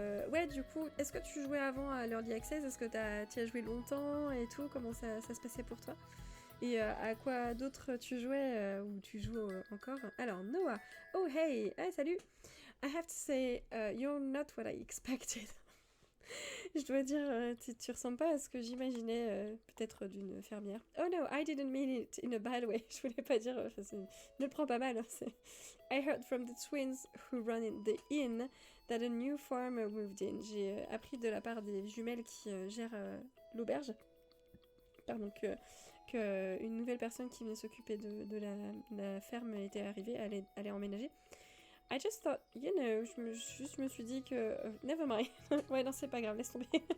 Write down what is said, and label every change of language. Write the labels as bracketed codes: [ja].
[fr] Ouais, du coup, est-ce que tu jouais avant à l'Early Access? Est-ce que tu as joué longtemps et tout? Comment ça se passait pour toi? Et à quoi d'autre tu jouais ou tu joues encore? Alors, Noah. Oh, hey! Hey, salut! [en] I have to say, you're not what I expected. [fr] Je dois dire, tu ressembles pas à ce que j'imaginais peut-être d'une fermière. [en] Oh no, I didn't mean it in a bad way. [fr] Je voulais pas dire, ne le prends pas mal. [en] Hein, I heard from the twins who run in the inn that a new farmer moved in. [fr] J'ai appris de la part des jumelles qui gèrent l'auberge, pardon, que une nouvelle personne qui venait s'occuper de la ferme était arrivée, allait emménager. [en] I just thought, you know, [fr] je me suis dit que... [en] never mind. [fr] Ouais, non, c'est pas grave, laisse tomber.